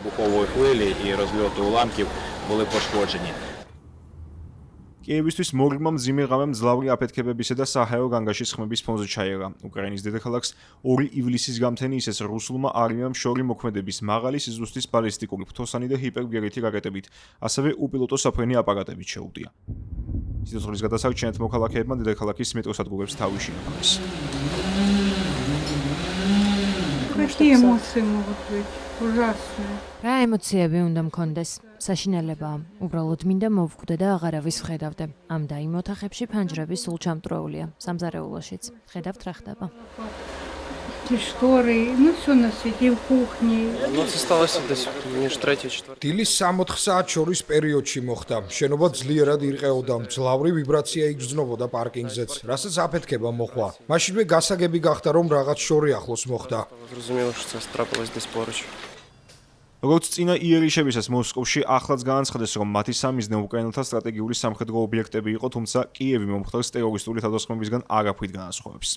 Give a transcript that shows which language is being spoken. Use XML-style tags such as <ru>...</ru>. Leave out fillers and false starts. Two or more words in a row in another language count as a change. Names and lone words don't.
<ka>კიევისთვის მორიგმა მძიმე ღამე მძლავრი აფეთქებებისა და საჰაერო განგაშის ხმების ფონზე ჩაერა. უკრაინის დედაქალაქს 2 ივლისის გამთენი ისეს რუსულმა არმიამ შორი მოქმედების მაღალი სიზუსტის ბალისტიკური, ფრთოსანი და ჰიპერბგერითი რაკეტებით, ასევე უპილოტო საფრენი აპარატებით შეუდია. სიცოცხლის გადასარჩენად მოქალაქეებმა დედაქალაქის მეტროსადგურებს თავი შეაფარეს.</ka> <ru>Какие эмоции могут быть? Ужасные.</ru> <ka>რა ემოციები უნდა მქონდეს? საშინელებაა. უბრალოდ მინდა მოვხვდე და აღარავის ვხედავდე. ამ და იმ ოთახებში ფანჯრები სულ ჩამტროულია. სამზარეულოშიც. ხედავთ რა ხდება.</ka> <ru>И шторы, ну все на свете, и в кухне.</ru> <ka>დილის 3-4 საათ შორის პერიოდში მოხდა. შენობა ძლიერად ირყეოდა, მძლავრი ვიბრაცია იგრძნობოდა პარკინგზეც, რასაც აფეთქება მოხვა. მაშინვე გასაგები გახდა, რომ რაღაც შორი ახლოს მოხდა. როგორც წინა იერიშებისას მოსკოვში ახლაც განაცხადეს, რომ მათი სამიზნე უკრაინელთა სტრატეგიული სამხედრო ობიექტები იყო, თუმცა კიევი მომხდარს ტერორისტული თავდასხმებისგან არაფრით განასხვავებს.</ka>